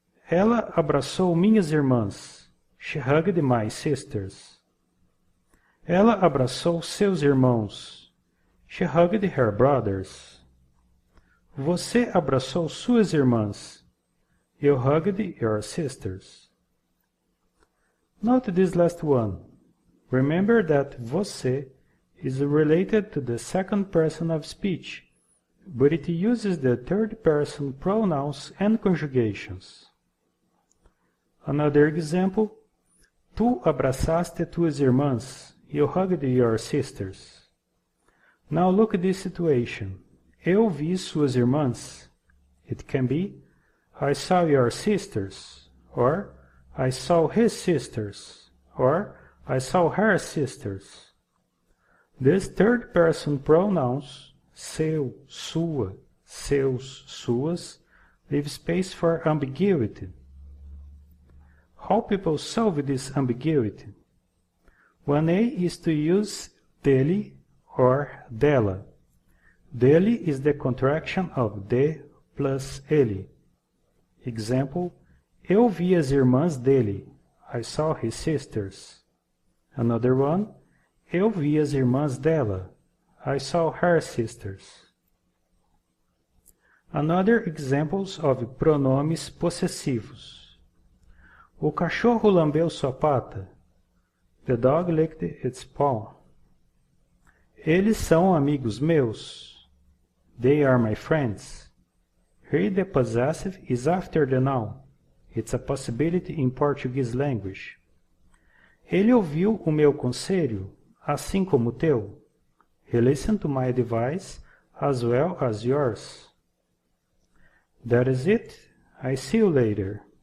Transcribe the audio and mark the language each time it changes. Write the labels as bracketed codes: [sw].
[pt] Ela abraçou minhas irmãs. [en] She hugged my sisters. [pt] Ela abraçou seus irmãos. [en] She hugged her brothers. [pt] Você abraçou suas irmãs. [en] You hugged your sisters. Note this last one. Remember that você is related to the second person of speech, but it uses the third person pronouns and conjugations. Another example. [pt] Tu abraçaste tuas irmãs. [en] You hugged your sisters. Now look at this situation. [pt] Eu vi suas irmãs. [en] It can be, I saw your sisters, or I saw his sisters, or I saw her sisters. These third person pronouns, seu, sua, seus, suas, leave space for ambiguity. How people solve this ambiguity? One way is to use dele or dela. Dele is the contraction of de plus ele. Example, [pt] eu vi as irmãs dele. [en] I saw his sisters. Another one, [pt] eu vi as irmãs dela. [en] I saw her sisters. Another examples of pronomes possessivos. [pt] O cachorro lambeu sua pata. [en] The dog licked its paw. [pt] Eles são amigos meus. [en] They are my friends. Here the possessive is after the noun. It's a possibility in Portuguese language. [pt] Ele ouviu o meu conselho, assim como o teu. [en] He listened to my advice as well as yours. That is it. I see you later.